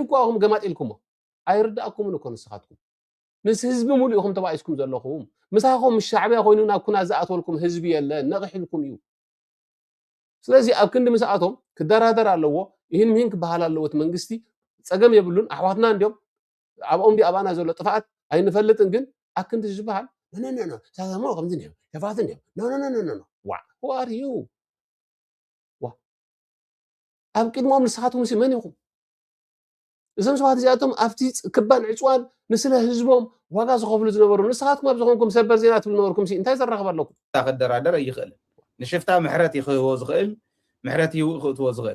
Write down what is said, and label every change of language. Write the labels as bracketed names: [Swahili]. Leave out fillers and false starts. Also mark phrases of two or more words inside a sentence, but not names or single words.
[Tigrinya] እኳኹም ገማጢልኩሞ ኣይርዳእኩምን እኮ ንስኻትኩም ምስ ህዝቢ ሙሉእ ኢኹም ተባይስኩም ዘለኹም ምሳኹም ሻዕብያ ኮይኑ ናብ ኩናት ዝኣተወልኩም ህዝቢ የለን ነቕሒልኩም እዩ ስለዚ ኣብ ክንዲ ምስኣቶም ክደራደር ኣለዎ ይህን ምሂን ክበሃል ኣለዎት መንግስቲ ፀገም የብሉን ኣሕዋትና እንዲኦም ኣብኦም ኣባና ዘሎ ጥፋኣት ኣይንፈልጥን ግን ኣብ ክንዲ ዝበሃል ሳሞ ከምዚ እኒኦም ሸፋት እኒኦም [English] who are you [Tigrinya] ኣብ ቅድሞም ንስኻትኩም መን ኢኹም እዞም ሰባት እዚኣቶም ኣብቲ ክባን ዕፅዋን ንስለ ህዝቦም ዋጋ ዝኸፍሉ ዝነበሩ ንስኻትኩም ኣብ ዝኾንኩም ሰበር ዜና ትብሉ ነበርኩም እንታይ ዘራኽብ ኣለኩም ክደራደር ኣይኽእልን ንሽፍታ ምሕረት ይኽህቦ ዝኽእል ምሕረት ይውእኽእትዎ ዝኽእል